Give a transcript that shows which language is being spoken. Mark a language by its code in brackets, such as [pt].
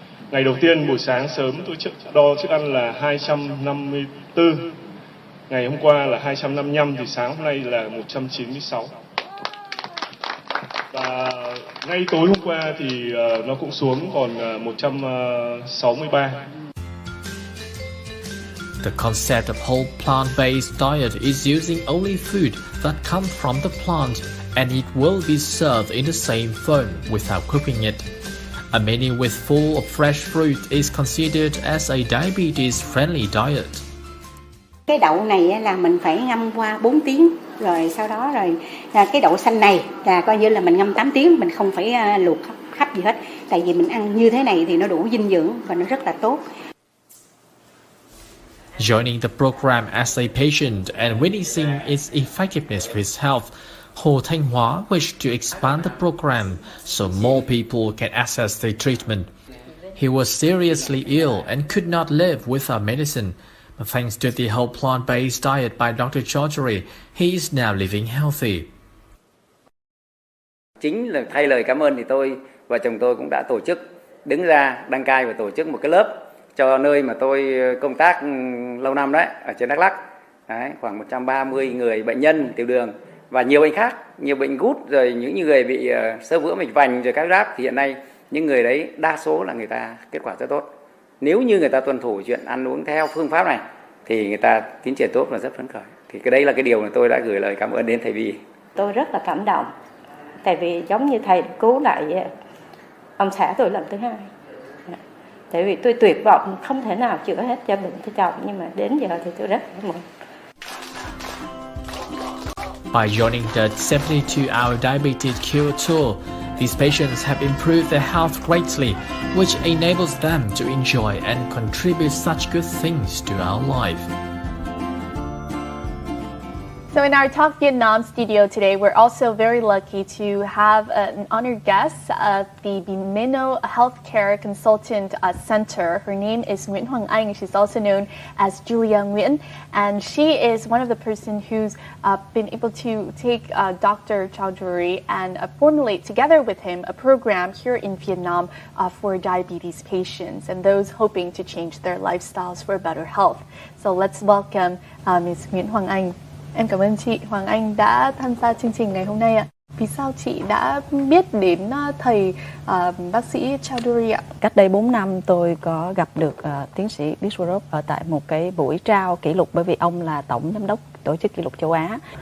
[vi] Ngày đầu tiên buổi sáng sớm tôi đo chức ăn là 254, ngày hôm qua là 255 thì sáng hôm nay là 196. Và ngay tối hôm qua thì nó cũng xuống còn 163. [en] The concept of whole plant-based diet is using only food that come from the plant, and it will be served in the same form without cooking it. A menu with full of fresh fruit is considered as a diabetes-friendly diet. [vi] Cái đậu này là mình phải ngâm qua 4 tiếng, rồi sau đó cái đậu xanh này là coi như là mình ngâm 8 tiếng, mình không phải luộc khắp gì hết. Tại vì mình ăn như thế này thì nó đủ dinh dưỡng và nó rất là tốt. [en] Joining the program as a patient and witnessing its effectiveness for his health, Hồ Thanh Hóa wished to expand the program so more people can access the treatment. He was seriously ill and could not live without medicine, but thanks to the whole plant-based diet by Dr. Chowdhury, he is now living healthy. [vi] Chính là thay lời cảm ơn thì tôi và chồng tôi cũng đã tổ chức đứng ra đăng cai và tổ chức một cái lớp cho nơi mà tôi công tác lâu năm đấy, ở trên Đắk Lắk. Đấy, khoảng 130 người bệnh nhân tiểu đường và nhiều bệnh khác, nhiều bệnh gút, rồi những người bị xơ vữa mạch vành rồi các ráp, thì hiện nay những người đấy đa số là người ta kết quả rất tốt. Nếu như người ta tuân thủ chuyện ăn uống theo phương pháp này thì người ta tiến triển tốt và rất phấn khởi. Thì cái đấy là cái điều mà tôi đã gửi lời cảm ơn đến thầy Vi. Tôi rất là cảm động, tại vì giống như thầy cứu lại ông xã tôi lần thứ hai. Tại vì tôi tuyệt vọng không thể nào chữa hết cho bệnh cho chồng, nhưng mà đến giờ thì tôi rất cảm ơn. [en] By joining the 72-hour diabetes cure tour, these patients have improved their health greatly, which enables them to enjoy and contribute such good things to our life. So in our Talk Vietnam studio today, we're also very lucky to have an honored guest at the Bimemo Healthcare Consultant Center. Her name is Nguyễn Hoàng Anh. She's also known as Julia Nguyễn, and she is one of the person who's been able to take Dr. Chowdhury and formulate together with him a program here in Vietnam for diabetes patients and those hoping to change their lifestyles for better health. So let's welcome Ms. Nguyễn Hoàng Anh. [vi] Em cảm ơn chị Hoàng Anh đã tham gia chương trình ngày hôm nay ạ. Vì sao chị đã biết đến thầy bác sĩ Chowdhury ạ? Cách đây 4 năm tôi có gặp được tiến sĩ Biswaroop ở tại một cái buổi trao kỷ lục, bởi vì ông là tổng giám đốc tổ chức kỷ lục châu Á.